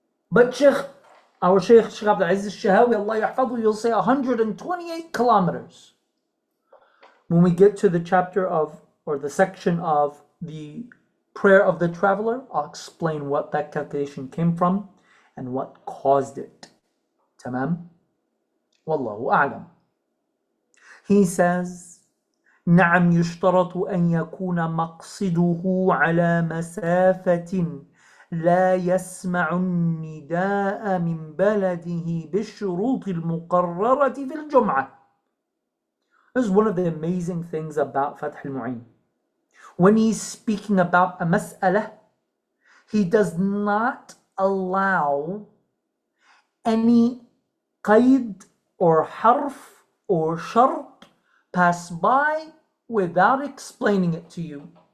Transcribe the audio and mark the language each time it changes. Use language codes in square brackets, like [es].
[en] But our Shaykh Abdul Aziz Shahawi, [ar] Allah yahfadhu, [en] you'll say 128 kilometers. When we get to the chapter of, or the section of the prayer of the traveler, I'll explain what that calculation came from and what caused it. [ar] Tamam? Wallahu a'lam. He says, نعم يشترط أن يكون مقصده على مسافة لا يسمع النداء من بلده بالشروط المقررة في الجمعة. [en] This is one of the amazing things about Fath al Mu'een. When he's speaking about a mas'alah, he does not allow any qaid or harf or shart pass by without explaining it to you.